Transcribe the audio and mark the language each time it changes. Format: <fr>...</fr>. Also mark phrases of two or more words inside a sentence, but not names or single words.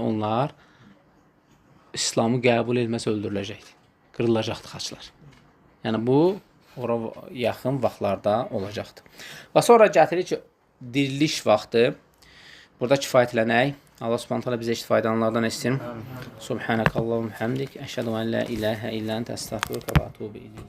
<az>Onlar İslamı qəbul etməsə öldürüləcəkdir. Qırılacaqdır xaçlar. Yəni bu ora yaxın vaxtlarda olacaqdır. Və sonra gətirir ki, diriliş vaxtı. Burada kifayətlənək. Allah</az> <ar>سبحانه تعالى</ar> <az>bizə istifadələrdən etsin.</az> <ar>سبحانك اللهم بحمدك أشهد أن لا إله إلا أنت, أستغفرك وأتوب إليك.</ar>